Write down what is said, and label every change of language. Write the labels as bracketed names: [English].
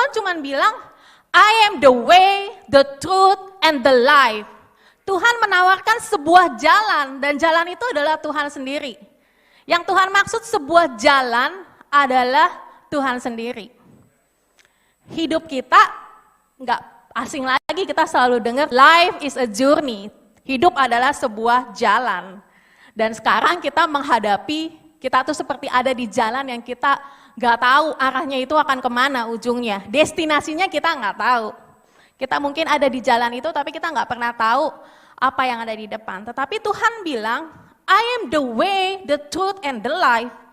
[Indonesian] Tuhan cuma bilang, [English] I am the way, the truth, and the life. [Indonesian] Tuhan menawarkan sebuah jalan, dan jalan itu adalah Tuhan sendiri. Yang Tuhan maksud sebuah jalan adalah Tuhan sendiri. Hidup kita nggak asing lagi, kita selalu dengar [English] life is a journey. [Indonesian] Hidup adalah sebuah jalan. Dan sekarang kita menghadapi, kita tuh seperti ada di jalan yang kita nggak tahu arahnya itu akan kemana ujungnya. Destinasinya kita nggak tahu. Kita mungkin ada di jalan itu tapi kita nggak pernah tahu apa yang ada di depan. Tetapi Tuhan bilang, [English] I am the way, the truth, and the life.